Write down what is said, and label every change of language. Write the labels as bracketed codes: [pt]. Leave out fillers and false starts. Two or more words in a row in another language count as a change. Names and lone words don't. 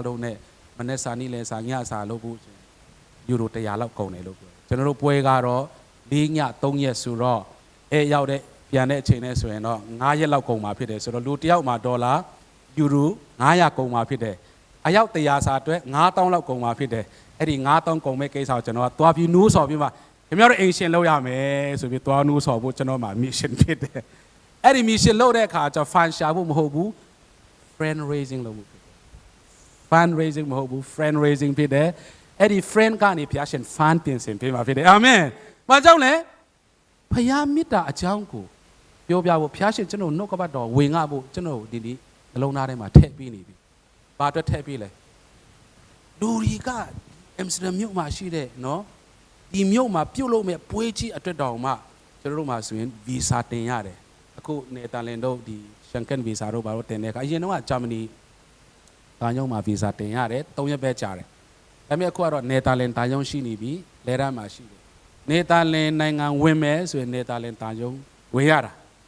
[my] လို့နဲ့မနေ့စာနေ့လဲစာညစာလို့ဘူးယူရို100လောက်ကုန်တယ်လို့ပြောတယ်။ကျွန်တော်တို့ပွဲကတော့4ည3ရက်ဆိုတော့ရောက်တဲ့ပြန်တဲ့အချိန်နဲ့ဆိုရင်တော့9ရက်လောက်ကုန်မှာဖြစ်တယ်ဆိုတော့လူတစ်ယောက်မှာဒေါ်လာယူရို900ကုန်မှာဖြစ်တယ်။အယောက်100စာအတွက်9000လောက် ကုန်မှာဖြစ်တယ်။အဲ့ဒီ9000ကုန်မဲ့ကိစ္စကိုကျွန်တော်ကသွားပြီးနူးဆော်ပြီးမှခင်ဗျားတို့အိမ်ရှင်လုပ်ရမယ်ဆိုပြီးသွားနူးဆော်ဖို့ကျွန်တော်မှာ mission ဖြစ်တယ်။အဲ့ဒီ mission လုပ်တဲ့အခါကျ fund ရှာဖို့မဟုတ်ဘူး [en] friend raising [my] လုပ်ဖို့ဖြစ်တယ်။ fund raising မဟုတ်ဘူး [en] friend raising [my] ဖြစ်တယ်။အဲ့ဒီ friend ကနေဘုရားရှင် fund ပြင်ဆင်ပေးမှာဖြစ်တယ်။အာမင်။ဘာကြောင့်လဲ။ဘုရားမေတ္တာအကြောင်းကိုပြောပြဖို့ဘုရားရှင်ကျွန် တော်နှုတ်ကပတ်တော်ဝင်ငှဖို့ကျွန်တော်ဒီနှလုံးသားထဲမှာထည့်ပေးနေပြီ။ဘာအတွက်ထည့်ပေးလဲ။လူရီကအမ်စတာဒမ်မြို့မှာရှိတဲ့နော်ဒီမြို့မှာပြုတ်လို့မဲ့ပွဲကြီးအတွက်တောင်မှကျွန်တော်တို့မှာဆိုရင်ဗီဇာတင်ရတယ်အခုနယ်သာလန်တို့ဒီရှန်ကန်ဗီဇာတို့ဘာလို့တင်တဲ့အခါအရင်တော့ဂျာမနီတာယုံမှာဗီဇာတင်ရတယ်3ရက်ပဲကြာတယ်ဒါပေမဲ့အခုကတော့နယ်သာလန်တာယုံရှိနေပြီလဲရမှာရှိတယ်နယ်သာလန်နိုင်ငံဝင်မယ်ဆိုရင်နယ်သာလန်တာယုံဝင်ရတာ